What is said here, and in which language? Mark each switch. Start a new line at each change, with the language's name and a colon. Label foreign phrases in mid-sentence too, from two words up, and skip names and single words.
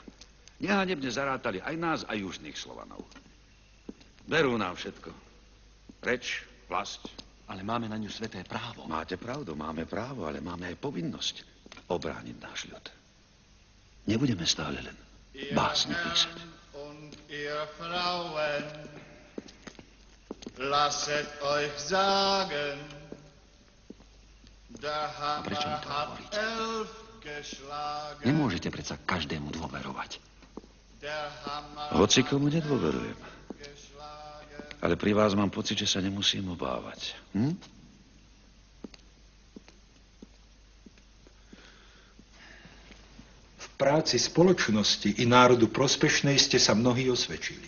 Slovak: Nehanebne zarátali aj nás, aj južných Slovanov. Berú nám všetko. Reč, vlast. Ale máme na ňu sveté právo. Máte pravdu, máme právo, ale máme aj povinnosť obrániť náš ľud. Nebudeme stále len básne písať.
German: Ihr Frauen, lasset euch sagen, der Hammer hat 11 geschlagen.
Slovak: Nemôžete predsa každému dôverovať. Hoci komu nedôverujem. Ale pri vás mám pocit, že sa nemusím obávať. V práci spoločnosti i národu prospešnej ste sa mnohí osvedčili.